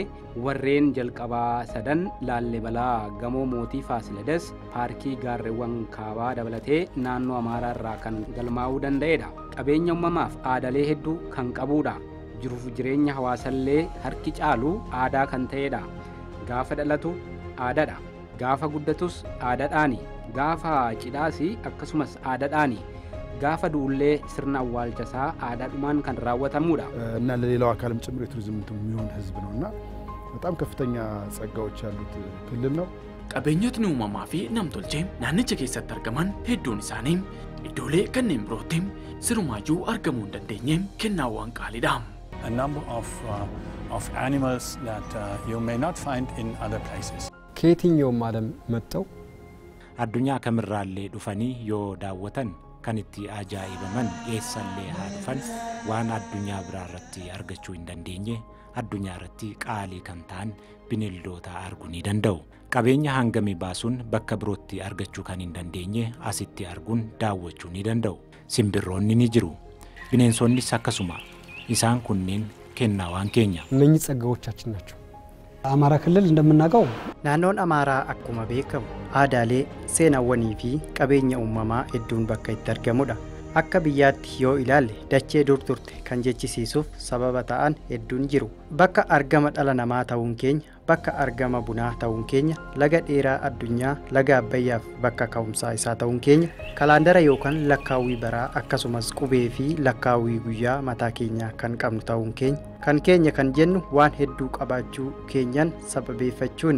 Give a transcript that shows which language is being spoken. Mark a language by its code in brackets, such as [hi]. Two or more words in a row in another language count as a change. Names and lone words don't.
[om] warreen jalqabaa sadan Laallibalaa gamoo mootii Faasiledes paarkii gaarreewwan kaabaa dabalatee naannoo Amaaraa irraa kan galmaa'uu danda'edha qabeenya uumamaaf aadalee hedduu kan qabudha jiruuf jireenya hawaasallee harki caalu aadaa kan ta'edha gaafa dhalatu aadaadha gaafa guddatus aadaadhaani gaafa cidhaasi akkasumas aadaadhaani gaafa duullee sirna awwaalchasaa aadaadhumaan kan raawwatamuudha [am] እና ለሌላው አካልም ጭምር የቱሪዝም የሚሆን ህዝብ ነውና በጣም ከፍተኛ ጸጋዎች ያሉት ክልል ነው [om] qabeenyotni uumamaa fi namtolchee naannicha keessatti argaman hedduun isaanii iddoolee kanneen birootti sirumaayuu argamuu hin dandeenye kennaawwan qaaliidha [en] a number of animals that you may not find in other places [am] ከየትኛውም ዓለም መጥተው [om] addunyaa kamirraallee dhufanii yoo daawwatan kan itti ajaa'ibaman eessallee haa dhufan waan addunyaa biraarratti argachuu hin dandeenye addunyaa irratti qaalii kan ta'an bineeldota arguu ni danda'u. Qabeenya hangamii baasuun bakka birootti argachuu kan hin dandeenye asitti arguun daawwachuu ni danda'u. Simbirroonni ni jiru. Bineensonnis akkasuma. Isaan kunneen kennaa waan keenya. [am] እነኚህ ጸጋዎቻችን ናቸው። አማራ ክልል እንደምናውቀው [om] naannoon amaaraa akkuma beekamu aadaalee seenaawwanii fi qabeenya uumamaa hedduun bakka itti argamudha. Akka biyyaatti yoo ilaalle dachee dur turte kan jechisiisuuf sababa ta'an hedduun jiru. Bakka argama dhala namaa ta'uun keenya, bakka argama bunaa ta'uun keenya, laga dheeraa addunyaa, laga Abbayyaaf bakka ka'umsaa isaa ta'uun keenya, kalaandara yookaan lakkaawwii baraa akkasumas qubee fi lakkaawwii guyyaa mataa keenyaa kan qabnu ta'uun keenya kan jennu waan hedduu qabaachuu keenyan sababeeffachuuni.